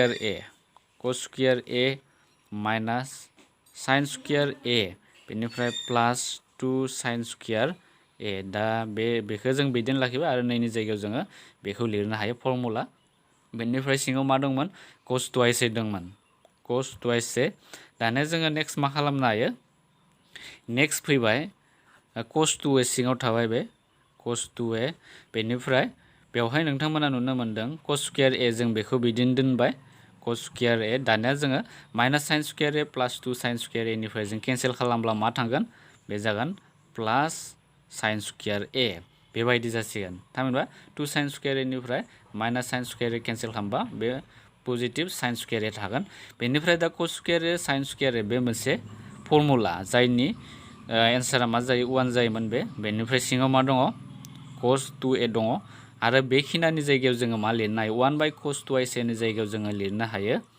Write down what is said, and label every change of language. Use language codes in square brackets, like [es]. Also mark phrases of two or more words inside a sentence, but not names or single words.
[en] square a minus sin square a [brx] बेनिफ्राय [en] plus 2 sin square a [brx] दा बेखौ जों बिदिनो लाखिबाय आरो नैनि जायगायाव जोङो बेखौ लिरनो हायो फर्मुला बेनिफ्राय सिङाव मा दंमोन [en] cos twice a [brx] दंमोन [en] cos twice a [brx] दानिया जोङो नेक्स्ट मा खालामनो हायो नेक्स्ट फैबाय [en] cos 2a [brx] सिङाव थाबाय बे [en] cos 2a [brx] बेनिफ्राय बेवहाय नोंथांमोना नुनो मोन्दों [en] cos square a [brx] जों बेखौ बिदिनो दोनबाय [en] cos square a [brx] दानिया जोङो माइनास [en] sin square a plus 2 sin square a [brx] निफ्राय जों केन्सेल खालामब्ला मा थांगोन बे जागोन [en] plus sin square a [brx] बेबायदि जासिगोन थामहिनबा [en] 2 sin square a [brx] निफ्राय [en] minus sin square a [brx] केन्सेल खालामबा बे [en] positive sin square a [brx] थागोन बेनिफ्राय दा [en] cos square a sin square a [brx] बे मोनसे फर्मुला जायनि एन्सारा मा जायो 1 जायोमोन बेनिफ्राय सिङाव मा दङ [en] cos 2a [brx] दङ आरो बेखिनानि जायगायाव जोङो मा लिरनो हायो [en] 1 by cos twice a [brx] नि जायगायाव जोङो लिरनो हायो